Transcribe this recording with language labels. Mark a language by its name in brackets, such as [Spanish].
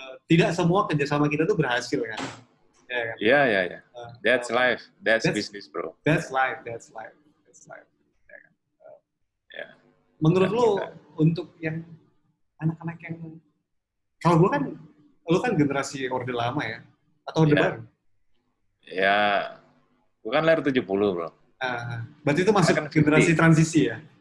[Indonesian] Tidak semua kerjasama kita tuh berhasil kan. Ya kan. Iya. [English] That's life, that's business bro. That's life. [Indonesian] Ya kan. Ya. Menurut lo untuk yang anak-anak yang kalau gue kan lu kan generasi orde lama ya? Atau orde baru? Ya, gue kan lahir 70, bro. Berarti itu masuk generasi transisi ya?